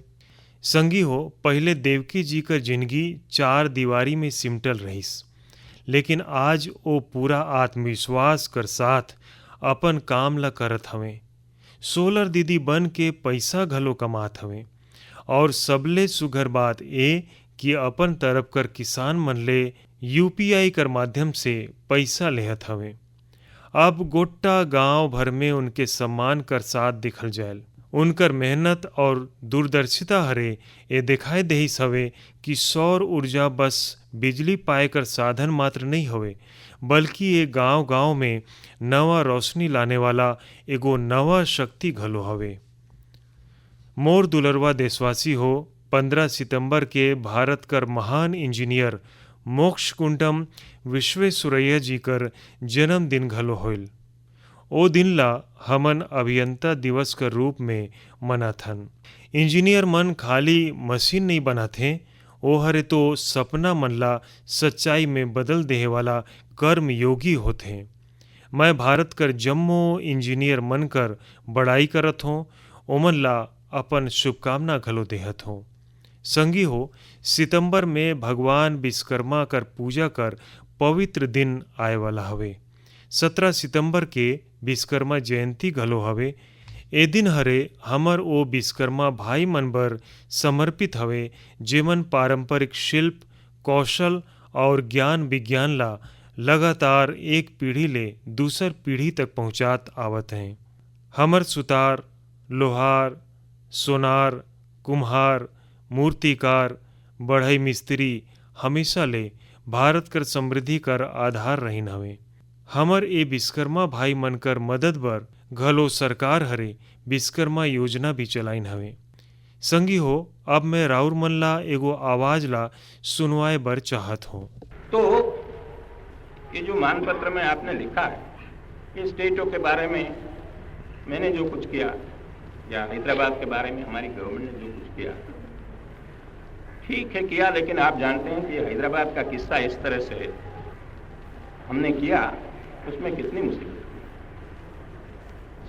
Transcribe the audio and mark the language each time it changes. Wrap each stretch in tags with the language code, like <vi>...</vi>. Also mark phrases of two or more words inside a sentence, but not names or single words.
<sgj>संगी हो, पहले देवकी जी कर जिंदगी 4 दीवारी में सिमटल रहीस, लेकिन आज वो पूरा आत्मविश्वास कर साथ अपन काम ला करत हवे। सोलर दीदी बन के पैसा घलो कमात हवे और सबले सुघर बात ए कि अपन तरफ कर किसान मन ले यूपीआई कर माध्यम से पैसा लेहत हवे। अब गोट्टा गांव भर में उनके सम्मान कर साथ दिखल जायल। उनकर मेहनत और दूरदर्शिता हरे ये दिखाई देहिस हवे कि सौर ऊर्जा बस बिजली पाए कर साधन मात्र नहीं हवे, बल्कि ये गांव-गांव में नवा रोशनी लाने वाला एगो नवा शक्ति घलो हवे। मोर दुलरवा देशवासी हो, 15 सितंबर के भारत कर महान इंजीनियर मोक्षकुंडम विश्वेश्वरैया जी कर जन्मदिन घलो होइल। ओ दिन ला हमन अभियंता दिवस कर रूप में मनाथन। इंजीनियर मन खाली मशीन नहीं बनाथे, ओ हरे तो सपना मन ला सच्चाई में बदल देहे वाला कर्म योगी होथे। मैं भारत कर जम्मो इंजीनियर मन कर बड़ाई करत हूँ, ओमन ला अपन शुभकामना घलो देहत हूँ। संगी हो, सितंबर में भगवान विश्वकर्मा कर पूजा कर पवित्र दिन आए वाला हवे। 17 सितंबर के विश्वकर्मा जयंती घलो हवे। ए दिन हरे हमर ओ विश्वकर्मा भाई मन बर समर्पित हवे, जेमन पारंपरिक शिल्प, कौशल और ज्ञान विज्ञान ला लगातार एक पीढ़ी ले दूसर पीढ़ी तक पहुंचात आवत हैं। हमर सुतार, लोहार, सोनार, कुम्हार, मूर्तिकार, बढ़ई मिस्त्री हमेशा ले भारत कर समृद्धि कर आधार रहीन हवे। हमर ए विश्वकर्मा भाई मन कर मदद बर घलो सरकार हरे विश्वकर्मा योजना भी चलाइन हवे। संगी हो, अब मैं राउर मन ला एगो आवाज ला सुनवाए बर चाहत हो।</sgj> <hi>तो ये जो मांग पत्र में आपने लिखा है, ये स्टेटों के बारे में मैंने जो कुछ किया या हैदराबाद के बारे में हमारी गवर्नमेंट ने जो कुछ किया, ठीक है किया, लेकिन आप जानते हैं कि हैदराबाद का किस्सा इस तरह से हमने किया, उसमें कितनी मुसीबत हुई।</hi>